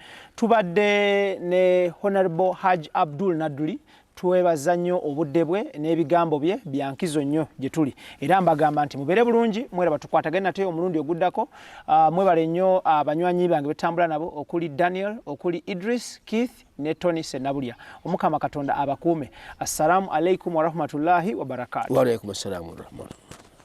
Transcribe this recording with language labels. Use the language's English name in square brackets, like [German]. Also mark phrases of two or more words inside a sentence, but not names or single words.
[Ganda] Tubadde ne Honorable HAJJI ABDUL NADDULI, twebaza nnyo obudde bwe n'ebigambo bye byankizo nnyo gye tuli, era mbagamba nti mubere bulungi, mweraba tukwatagana nate omulundi oguddako. Mwebale nnyo abanywanyi bange betambula nabo okuli Daniel, okuli Idris, Keith ne Tony Senabulya. Omukama Katonda abakuume. [Arabic] السلام عليكم ورحمة الله وبركاته. وعليكم السلام ورحمة الله.